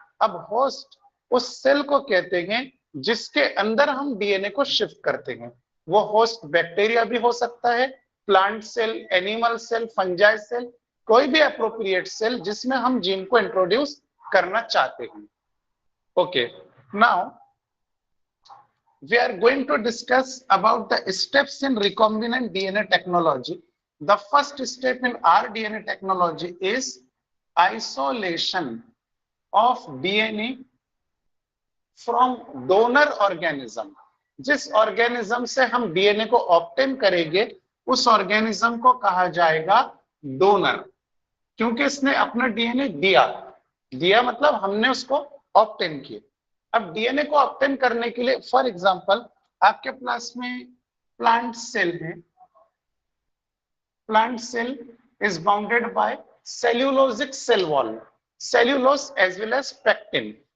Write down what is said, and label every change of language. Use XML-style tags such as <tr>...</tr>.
<hi>अब होस्ट उस सेल को कहते हैं जिसके अंदर हम डीएनए को शिफ्ट करते हैं। वो होस्ट बैक्टीरिया भी हो सकता है, plant cell, animal cell, fungi cell, कोई भी अप्रोप्रिएट सेल जिसमें हम जीन को इंट्रोड्यूस करना चाहते हैं।</hi> <en>Okay, now we are going to discuss about the steps in recombinant DNA technology. The first step in rDNA technology is isolation of DNA from donor organism.</en> <hi>जिस organism से हम DNA को obtain करेंगे उस organism को कहा जाएगा donor, क्योंकि इसने अपना डीएनए दिया मतलब हमने उसको ऑब्टेन किया। अब डीएनए को ऑब्टेन करने के लिए, फॉर एग्जांपल आपके पास में</hi> <en>Plant cell है, plant cell is bounded by cellulosic cell wall, cellulose as well as pectin.</en>